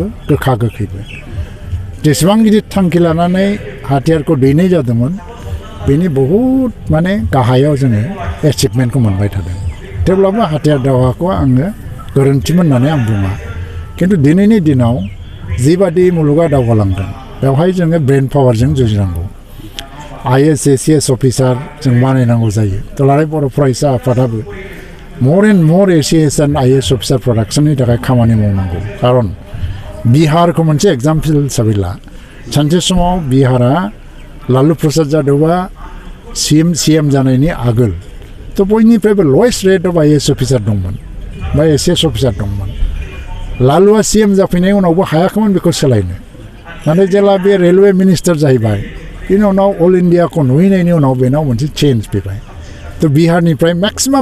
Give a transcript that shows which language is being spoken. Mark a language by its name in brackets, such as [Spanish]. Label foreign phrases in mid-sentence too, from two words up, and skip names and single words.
[Bodo] गोखा गोखैबो जेसेबां गिदिर थांखि लानानै हाथियारखौ दैनाय जादोंमोन बेनि बहुद माने गाहायाव जोङो एचिभमेन्टखौ मोनबाय थादों थेवब्लाबो हाथियार दावहाखौ आङो गोरोन्थिमोन होननानै आं बुङा खिन्थु दिनैनि दिनाव जिबादि मुलुगा दावगालांदों बेवहाय जोङो ब्रेन पावारजों जुजिनांगौ IAS ACS अफिसार जों बानायनांगौ जायो दुलाराय बर' फरायसा आफादाबो [English] more and more ACS and IAS [Bodo] अफिसार प्रडाक्शननि थाखाय खामानि मावनांगौ खारन बिहारखौ मोनसे एग्जाम्पल हिसाबै ला सानसे समाव बिहारा लालु प्रसाद यादवा CM जानायनि आगोल थ' बयनिफ्रायबो [English] lowest rate of IAS officer [Bodo] दंमोन बा ACS अफिसार दंमोन लालुआ CM जाफैनाय उनावबो हायाखैमोन बेखौ सोलायनो नाथाय जेला बे [English] railway minister [Bodo] जाहैबाय बेनि उनाव अल इन्डियाखौ नुहैनायनि उनाव बेनाव मोनसे चेन्ज फैबाय थ' बिहारनिफ्राय मेक्सिमाम